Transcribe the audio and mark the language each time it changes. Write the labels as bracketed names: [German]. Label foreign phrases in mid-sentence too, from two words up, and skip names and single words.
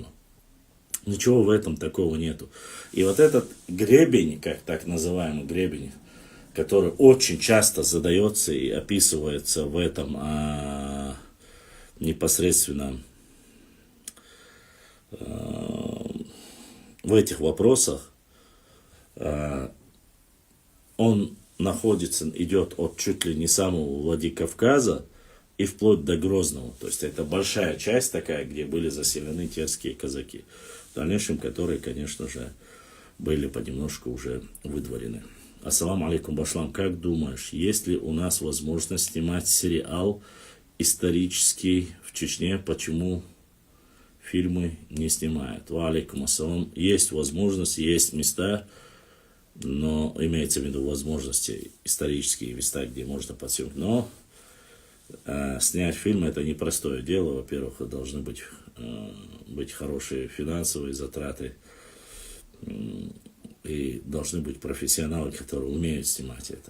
[Russian] Ничего в этом такого нету. И вот этот гребень, как так называемый гребень, который очень часто задается и описывается в этом непосредственно в этих вопросах, он идет от чуть ли не самого Владикавказа и вплоть до Грозного. То есть это большая часть такая, где были заселены терские казаки. В дальнейшем, которые, конечно же, были понемножку уже выдворены. [Arabic] السلام عليكم, Башлам. [Russian] Как думаешь, есть ли у нас возможность снимать сериал исторический в Чечне? Почему фильмы не снимают? [Arabic] وعليكم السلام. [Russian] Есть возможность, есть места, но имеется в виду возможности, исторические места, где можно подсъемать. Но снять фильм — это непростое дело. Во-первых, должны быть хорошие финансовые затраты, и должны быть профессионалы, которые умеют снимать это.